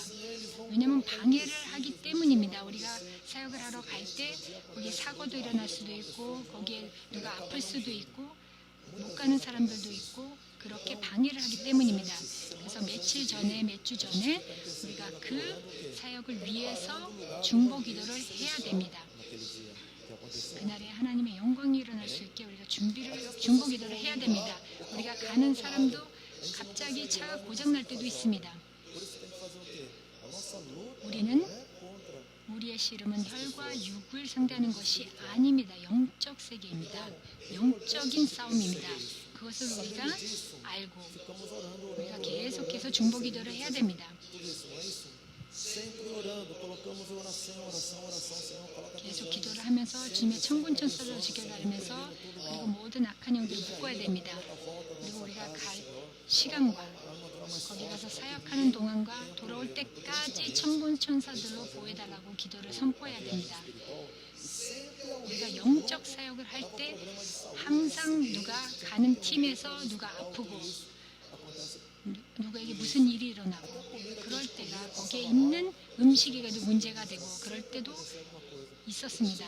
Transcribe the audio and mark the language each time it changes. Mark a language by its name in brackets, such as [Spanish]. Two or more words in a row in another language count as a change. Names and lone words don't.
[Korean] 왜냐하면 방해를 하기 때문입니다. 우리가 사역을 하러 갈 때 거기에 사고도 일어날 수도 있고 거기에 누가 아플 수도 있고 못 가는 사람들도 있고 그렇게 방해를 하기 때문입니다. 그래서 몇 주 전에 우리가 그 사역을 위해서 중보 기도를 해야 됩니다. [Portuguese] Naquele dia que aconteceu. [Korean] 그날에 하나님의 영광이 일어날 수 있게 우리가 중보 기도를 해야 됩니다. 우리가 가는 사람도 갑자기 차가 고장 날 때도 있습니다. [Portuguese] Por isso tem que fazer o quê? A nossa luta [Korean] 우리는 [Portuguese] não é contra. [Korean] 우리의 씨름은 혈과 육을 상대하는 것이 아닙니다. 영적 세계입니다. 영적인 싸움입니다. 그것을 우리가 알고 [Portuguese] Ficamos orando, [Korean] 우리가 [Portuguese] orando, [Korean] 계속해서 중보 기도를 해야 됩니다. [Portuguese] tudo isso, não é isso? Sempre orando, colocamos oração, oração, oração, Senhor, coloca [Korean] 계속 기도를 하면서 주님의 천군천사로 지켜가면서 그리고 모든 악한 영들을 묶어야 됩니다. 그리고 우리가 갈 시간과 거기 가서 사역하는 동안과 돌아올 때까지 천군천사들로 보호해달라고 기도를 선포해야 됩니다. 우리가 영적 사역을 할 때 항상 누가 가는 팀에서 누가 아프고 누구에게 무슨 일이 일어나고 그럴 때가 거기에 있는 음식에도 문제가 되고 그럴 때도 있었습니다.